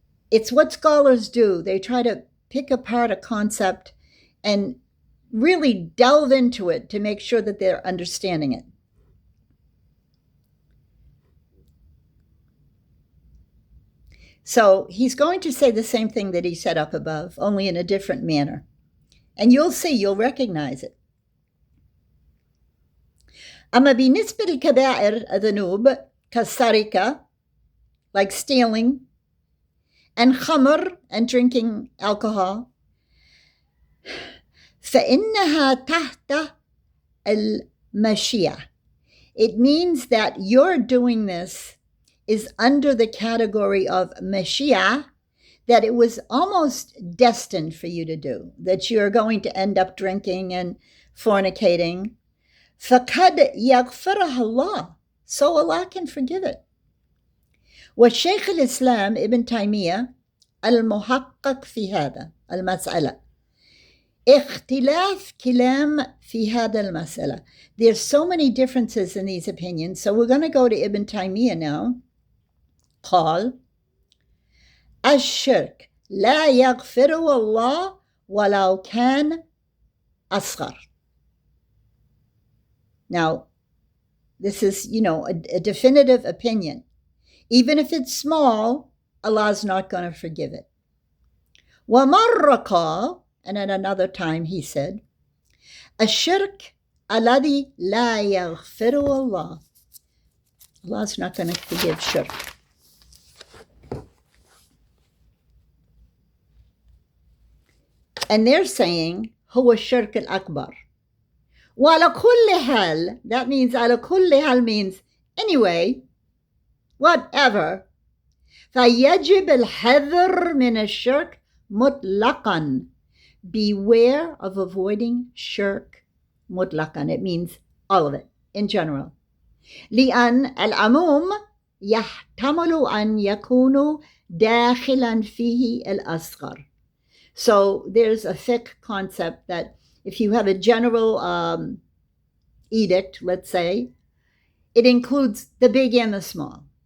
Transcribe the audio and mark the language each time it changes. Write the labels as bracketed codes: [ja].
[en] It's what scholars do. They try to pick apart a concept and really delve into it to make sure that they're understanding it. So he's going to say the same thing that he said up above, only in a different manner. And you'll see, you'll recognize it. [ar] أما بالنسبة لكبائر الذنوب كالسرقة, [en] like stealing, and khamr, and drinking alcohol, [ar] فإنها تحت المشيئة. [en] It means that your doing this is under the category of mashia, that it was almost destined for you to do, that you're going to end up drinking and fornicating. [ar] فَقَدْ يَغْفِرَهَا اللَّهُ, [en] so Allah can forgive it. [ar] والشيخ الإسلام ابن تيمية المحقق في هذا المسألة. اختلاف كلام في هذا المسألة. [en] There's so many differences in these opinions, so we're going to go to Ibn Taymiyyah now. [ar] قال الشرك لا يغفره الله ولو كان أصغر. [en] Now, this is, a definitive opinion. Even if it's small, Allah's not going to forgive it. [ar] وَمَرَّ قال, [en] and at another time he said, [ar] الشرك الذي لا يغفره الله. [en] Allah's not going to forgive shirk. And they're saying, [ar] هو الشرك الأكبر. وعلى كل حال, [en] that means [ar] على كل حال [en] means anyway, whatever. [ar] فيجب الحذر من الشرك مطلقا. [en] Beware of avoiding shirk مطلقا. It means all of it, in general. [ar] لأن العموم يحتمل أن يكون داخلا فيه الأصغر. [en] So there's a fiqh concept that if you have a general edict, let's say, it includes the big and the small.